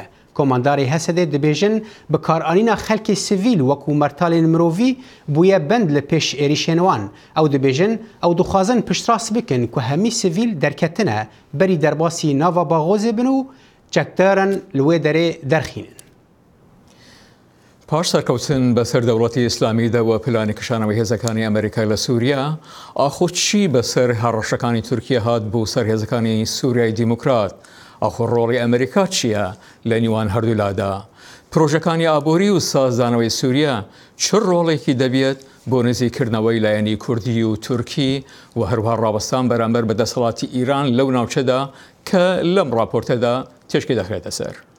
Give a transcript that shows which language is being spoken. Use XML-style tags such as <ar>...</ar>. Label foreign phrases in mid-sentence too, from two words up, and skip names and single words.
<ku>Komandarê Hesedê dibêjin bi karanîna xelkê sivîl wekû mertalên mirovî bûye bend li pêş êrişên wan. Ew dibêjin ew dixwazin piştras bikin ku hemî sivîl derketine berî derbasî nava Baghozê bin û çekdaran li wê derê derxînin.</ku> <ckb>پاش سەرکەوتن بەسەر دەوڵەتی ئیسلامیدا و پلانی کشانەوەی هێزەکانی ئەمریکای لە سووریا، ئاخۆچی بەسەر هەڕەشەکانی تورکیا هات بۆ سەر هێزەکانی سووریای دیموکرات. ئاخۆ ڕۆڵی ئەمریکا چییە لە نیوان هەردوولادا؟ پرۆژەکانی ئابووری و سازدانەوەی سووریا چ ڕۆڵێکی دەبێت بۆ نزیکردنەوەی لایەنی کوردی و تورکی و هەروەها ڕابستان بەرامبەر بە دەسەڵاتی ئیران لەو ناوچەدا کە لەم راپۆرتەدا تێشکی دەخرێتە سەر.</ckb>